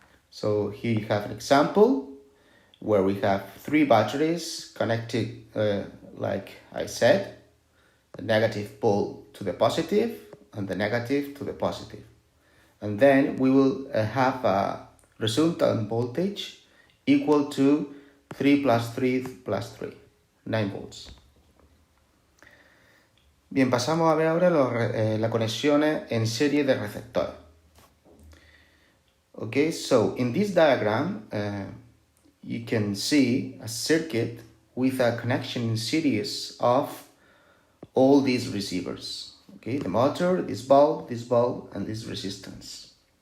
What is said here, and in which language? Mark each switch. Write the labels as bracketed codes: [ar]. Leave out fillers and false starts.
[en] So here you have an example where we have three batteries connected, like I said, the negative pole to the positive and the negative to the positive. And then we will have a resultant voltage equal to 3 plus 3 plus 3, 9 volts. [es] Bien, pasamos a ver ahora las conexiones en serie de receptores. [en] Okay, so in this diagram, you can see a circuit with a connection in series of all these receivers. Okay, the motor, this bulb, and this resistance.